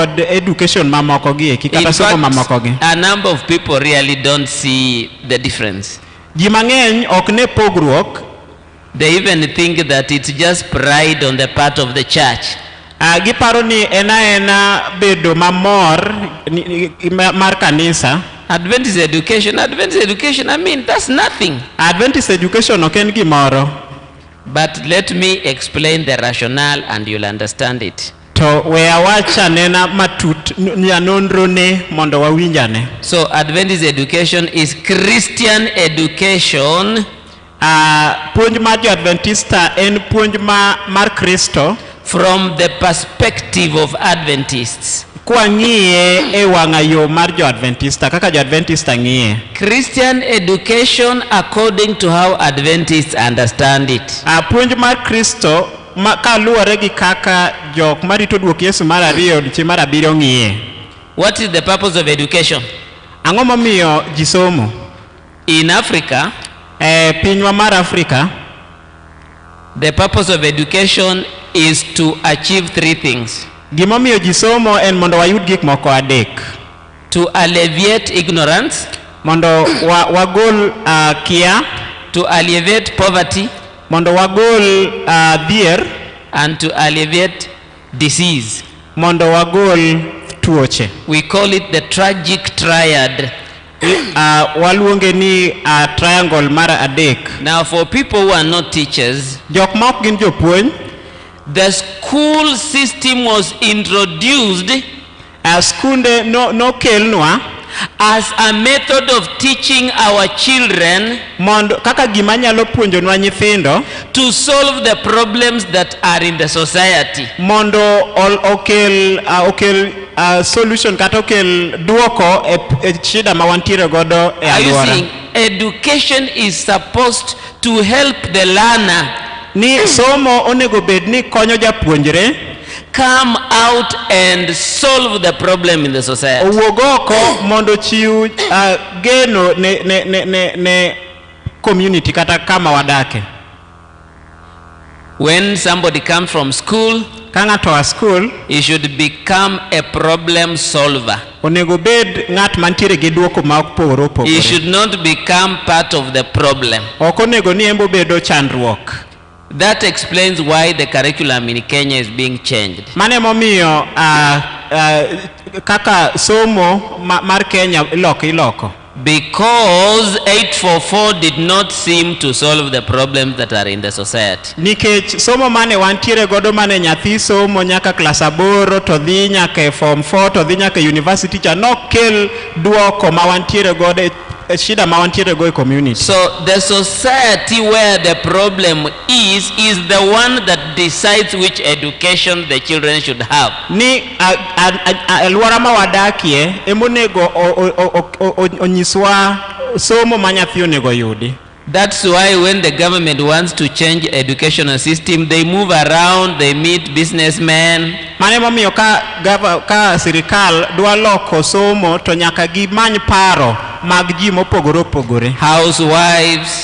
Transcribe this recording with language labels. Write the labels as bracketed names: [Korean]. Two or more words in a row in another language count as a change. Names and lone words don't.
[Luo (Kenya and Tanzania)] kod education mamoko gi kata somo mamoko gi. [English] A number of people really don't see the difference. [Luo (Kenya and Tanzania)] Ji mang'eny ok ne pogruok. [English] They even think that it's just pride on the part of the church. [Luo (Kenya and Tanzania)] Giparo ni ena bedo mamor mar kanisa. [English] Adventist education, I mean, that's nothing. Adventist education [Luo (Kenya and Tanzania)] ok en gimoro. [English] But let me explain the rationale and you'll understand it. [Luo (Kenya and Tanzania)] To we awacha nena matut nyanonro ne mondo wawinjane. [English] So Adventist education is Christian education. [Luo (Kenya and Tanzania)] Puonj mar Adventista en puonj mar Kristo [English] from the perspective of Adventists. [Luo (Kenya and Tanzania)] Kwa ng'iye e wang'a yo mar Adventista kaka Adventista ng'iye. [English] Christian education according to how Adventists understand it. [Luo (Kenya and Tanzania)] Puonj mar Kristo kaluwore gi kaka jok marito duok Yesu mar ariyo chi mar abiriyo ng'iye. [English] What is the purpose of education? [Luo (Kenya and Tanzania)] Ang'o momiyo ji somo? [English] In Africa, [Luo (Kenya and Tanzania)] pinywa mar Afrika, [English] the purpose of education is to achieve three things. [Luo (Kenya and Tanzania)] Gimomiyo ji somo en mondo wayud gik moko adek. [English] To alleviate ignorance, [Luo (Kenya and Tanzania)] mondo wagol kia. [English] To alleviate poverty, [Luo (Kenya and Tanzania)] mondo wagol dhier. [English] And to alleviate disease, [Luo (Kenya and Tanzania)] mondo wagol tuoche. [English] We call it the tragic triad. [Luo (Kenya and Tanzania)] Waluonge ni triangle mar adek. [English] Now for people who are not teachers, [Luo (Kenya and Tanzania)] jok ma ok gin jopuonj, [English] the school system was introduced [Luo (Kenya and Tanzania)] skunde no kelnwa [English] as a method of teaching our children [Luo (Kenya and Tanzania)] mondo kaka gima nyalo puonjonwa nyithindo [English] to solve the problems that are in the society. [Luo (Kenya and Tanzania)] Mondo okel solution kata okel duoko e shida ma wantiere godo e alwora. [English] Education is supposed to help the learner. [Luo (Kenya and Tanzania)] Ni somo onego bed ni konyo japuonjre [English] come out and solve the problem in the society. [Luo (Kenya and Tanzania)] Owuogoko mondo chiu geno ne community kata kama wadake. [English] When somebody comes from school, [Luo (Kenya and Tanzania)] kanga to [English] a school, he should become a problem solver. [Luo (Kenya and Tanzania)] Onego bed ngat mantiere gi duoko ma opogore opogore. [English] He should not become part of the problem. [Luo (Kenya and Tanzania)] Ok onego ni embo bedo chandruok. [English] That explains why the curriculum in Kenya is being changed. [Luo (Kenya and Tanzania)] Mane momiyo kaka somo mar Kenya iloko. [English] Because 844 did not seem to solve the problems that are in the society. [Luo (Kenya and Tanzania)] Nikech somo mane wantiere godo mane nyathi somo nyaka class 8 to dhi nyaka form 4 to dhi nyaka university cha nokel duoko ma wantiere godo shida ma wantiere go e community. [English] So the society where the problem is the one that decides which education the children should have. [Luo (Kenya and Tanzania)] Ni alwora ma wadakie emonego onyiswa somo ma nyathi onego yudi. [English] That's why when the government wants to change educational system, they move around, they meet businessmen. [Luo (Kenya and Tanzania)] Mane momiyo ka sirikal dwa loko somo to nyaka gimany paro mag ji mopogore opogore. [English] Housewives,